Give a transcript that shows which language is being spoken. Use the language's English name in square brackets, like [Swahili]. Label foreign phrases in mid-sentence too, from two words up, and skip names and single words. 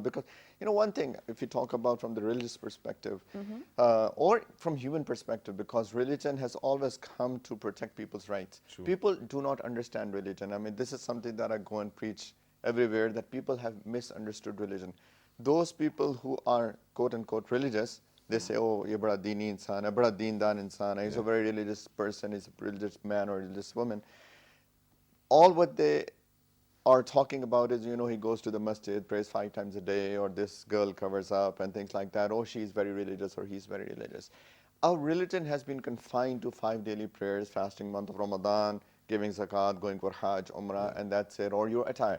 [English] Because, you know, one thing, if you talk about from the religious perspective, or from human perspective, because religion has always come to protect people's rights. People do not understand religion. I mean, this is something that I go and preach everywhere, that people have misunderstood religion. Those people who are quote unquote religious, they say, [Urdu] اوہ، یہ بڑا دینی انسان ہے، بڑا دیندان انسان ہے, [English] he's a very religious person, he's a religious man or religious woman. All what they are talking about is, you know, he goes to the masjid, prays 5 times a day, or this girl covers up and things like that. Oh, she's very religious or he's very religious. Our religion has been confined to 5 daily prayers, fasting month of Ramadan, giving zakat, going for Hajj, Umrah, and that's it, or your attire.